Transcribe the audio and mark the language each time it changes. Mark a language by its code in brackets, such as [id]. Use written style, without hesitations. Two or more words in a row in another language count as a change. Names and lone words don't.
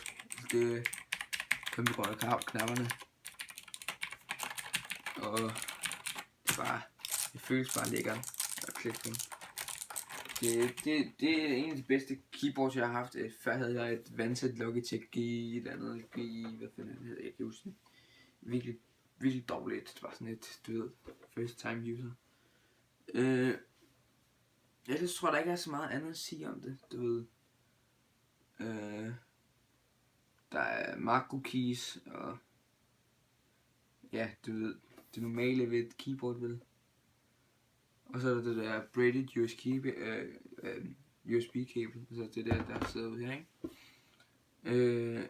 [da] Det kæmpe godt af knapperne. Og det føles bare lækkert at klikke på. Det er en af de bedste keyboards, jeg har haft. Før havde jeg et vandsæt Logitech G, et andet G, hvad fanden det hedder, jeg kan huske det. Virkelig dårligt. Det var sådan et, du ved, [en] first time user. [da] Ellers tror jeg, der ikke er så meget andet at sige om det, du ved. Der er [en] macro keys, [da] og ja, du ved, det normale ved et keyboard, vel. Og så er der det der braided USB-kabel, altså det der sidder ude her, ikke?